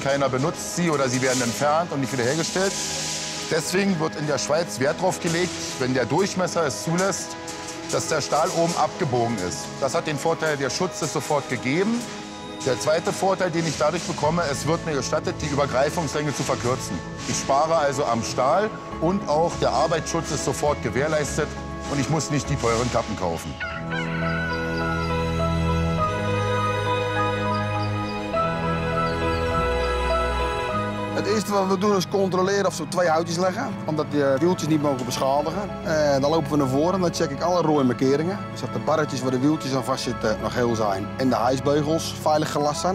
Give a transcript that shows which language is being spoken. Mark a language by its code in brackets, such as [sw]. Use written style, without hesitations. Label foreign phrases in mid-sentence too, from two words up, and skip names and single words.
[de] Keiner benutzt sie oder sie werden entfernt und nicht wiederhergestellt. Deswegen wird in der Schweiz Wert darauf gelegt, wenn der Durchmesser es zulässt, dass der Stahl oben abgebogen ist. Das hat den Vorteil, der Schutz ist sofort gegeben. Der zweite Vorteil, den ich dadurch bekomme, es wird mir gestattet, die Übergreifungslänge zu verkürzen. Ich spare also am Stahl und auch der Arbeitsschutz ist sofort gewährleistet und ich muss nicht die teuren Kappen kaufen. [nl] Het eerste wat we doen is controleren of er 2 houtjes liggen. Omdat de wieltjes niet mogen beschadigen. Dan lopen we naar voren en dan check ik alle rode markeringen. Dus dat de barretjes waar de wieltjes aan vastzitten nog heel zijn. En de hijsbeugels veilig gelast zijn.